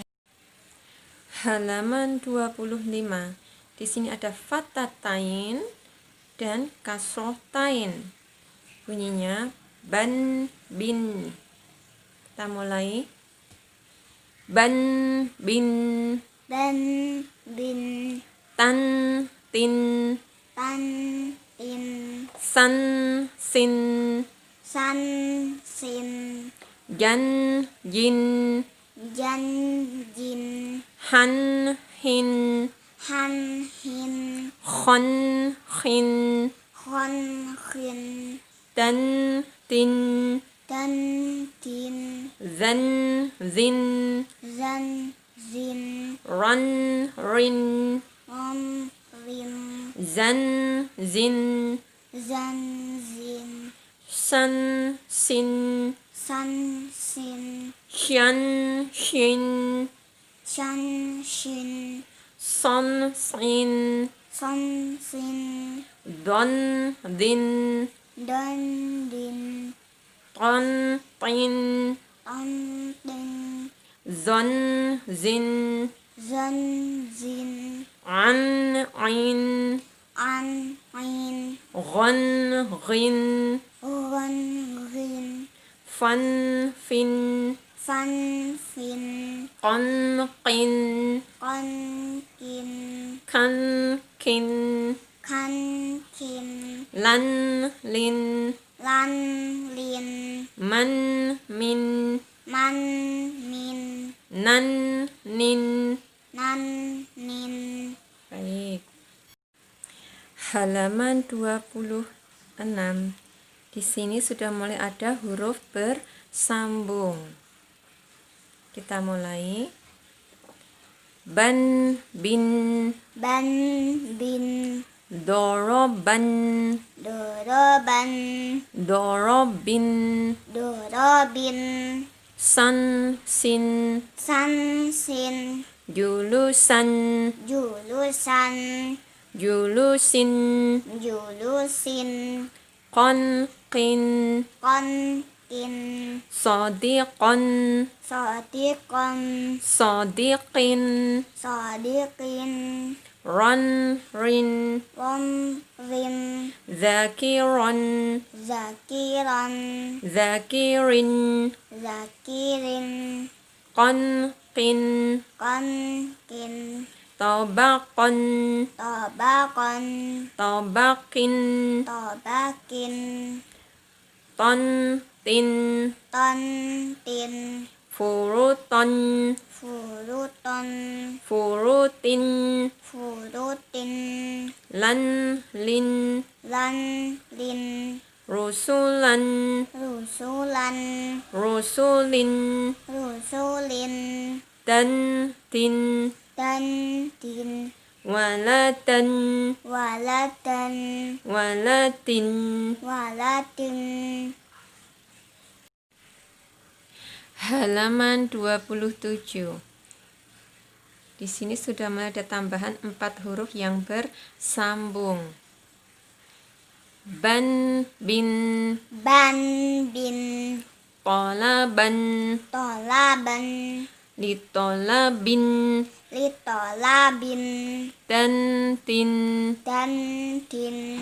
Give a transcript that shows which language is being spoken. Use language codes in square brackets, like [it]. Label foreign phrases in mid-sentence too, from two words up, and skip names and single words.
[id] Halaman 25. Di sini ada fatatain dan kasrotain. Bunyinya ban, bin. Kita mulai. [ar] بً بٍ, دً بٍ, تً تٍ, تً تٍ, ثً ثٍ, ثً ثٍ, جً جٍ, جً جٍ, حً حٍ, حً حٍ, خً خٍ, خً خٍ, دً تٍ, دً تٍ, ذً ذٍ, ذً ذٍ, رً رٍ, رً رٍ, زً زٍ, زً زٍ, سً سٍ, سً سٍ, شً شٍ, شً شٍ, صً صٍ, صً صٍ, ضً ضٍ, ضً ضٍ, طً طٍ, طً طٍ, ظً ظٍ, ظً ظٍ, عً عٍ, عً عٍ, غً غٍ, غً غٍ, فً فٍ, فً فٍ قً قٍ قً قٍ كً كٍ كً كٍ لً لٍ لً لٍ مً مٍ مً مٍ نً نٍ. نً نٍ. [id] Baik. Halaman 26. Di sini sudah mulai ada huruf bersambung. Kita mulai. [ar] بً بٍ بً بٍ ضربًا ضربًا ضربٍ ضربٍ سً سٍ سً سٍ جلوسًا جلوسًا جلوسٍ جلوسٍ قً قٍ قً قٍ صادقًا صادقًا صادقٍ صادقٍ رٍ رً رٍ ذاكرًا ذاكرًا ذاكرٍ ذاكرٍ قً قٍ قً قٍ طبقًا طبقًا طبقٍ طبقٍ طً طٍ طً طٍ فروطًا فروطًا فروطٍ فروطٍ لً لٍ لً لٍ رسلًا رسلًا رسلٍ رسلٍ طً طٍ طً طٍ ولاةً ولاةً ولاةٍ. ولاةٍ. [id] Halaman 27. Di sini sudah mulai ada tambahan 4 huruf yang bersambung. [ar] بً بٍ بً بٍ طلبًا طلبًا لطلبٍ لطلبٍ طً طٍ طً طٍ